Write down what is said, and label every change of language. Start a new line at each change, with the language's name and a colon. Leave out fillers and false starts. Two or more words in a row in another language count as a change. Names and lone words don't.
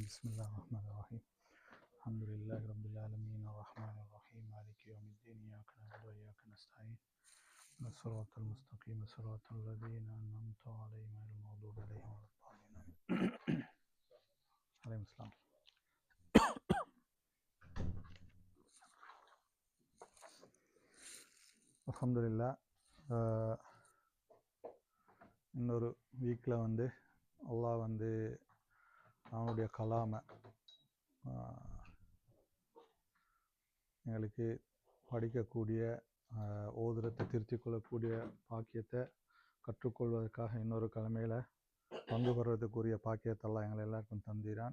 Arabic: بسم الله الرحمن الرحيم. الحمد لله رب العالمين الرحمن الرحيم مالك يوم الدين إياك نعبد وإياك نستعين الصراط المستقيم صراط الذين أنعمت عليهم غير المغضوب عليهم ولا الضالين. عليهم السلام. அல்ஹம்துலில்லாஹ்.
Tamil: இன்னொரு வீக்கில் அல்லாஹ் அவனுடைய கலாமை எங்களுக்கு படிக்கக்கூடிய ஓதுரத்தை திருத்திக் கொள்ளக்கூடிய பாக்கியத்தை கற்றுக்கொள்வதற்காக இன்னொரு கிழமையில் பங்கு பெறுவதற்குரிய பாக்கியத்தெல்லாம் எங்களை எல்லாருக்கும் தந்திரான்.